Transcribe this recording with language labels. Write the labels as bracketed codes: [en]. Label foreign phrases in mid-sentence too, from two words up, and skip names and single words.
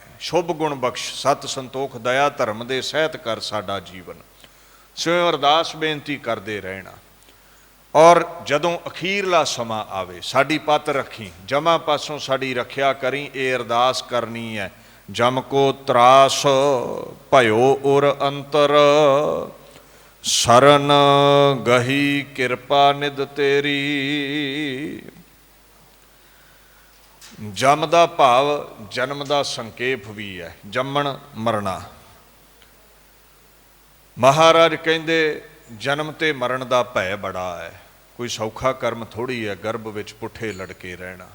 [pa] ਸ਼ੁਭ ਗੁਣ ਬਖ਼ਸ਼, ਸਤ ਸੰਤੋਖ ਦਇਆ ਧਰਮ ਦੇ ਸਹਿਤ ਕਰ ਸਾਡਾ ਜੀਵਨ। ਸੋ ਅਰਦਾਸ ਬੇਨਤੀ ਕਰਤੇ ਰਹਿਣਾ। ਔਰ ਜਦੋਂ ਅਖ਼ੀਰਲਾ ਸਮਾਂ ਆਵੇ, ਸਾਡੀ ਪੱਤ ਰੱਖੀਂ, ਜਮਾਂ ਪਾਸੋਂ ਸਾਡੀ ਰੱਖਿਆ ਕਰੀਂ। [hi] ये अरदास करनी है। [pa] ਜਮ ਕੋ ਤ੍ਰਾਸ ਭਯੋ ਉਰ ਅੰਤਰ, ਸਰਣਿ ਗਹੀ ਕਿਰਪਾ ਨਿਧਿ ਤੇਰੀ। [hi] जम का भाव जन्म का संकेप भी है, [pa] ਜੰਮਣ ਮਰਨਾ। ਮਹਾਰਾਜ ਕਹਿੰਦੇ, ਜਨਮ ਤੇ ਮਰਨ ਕਾ ਭੈ ਬੜਾ ਹੈ, ਕੋਈ ਸੌਖਾ ਕਰਮ ਥੋੜ੍ਹੀ ਹੈ ਗਰਭ ਵਿਚ ਪੁੱਠੇ ਲਟਕੇ ਰਹਿਣਾ।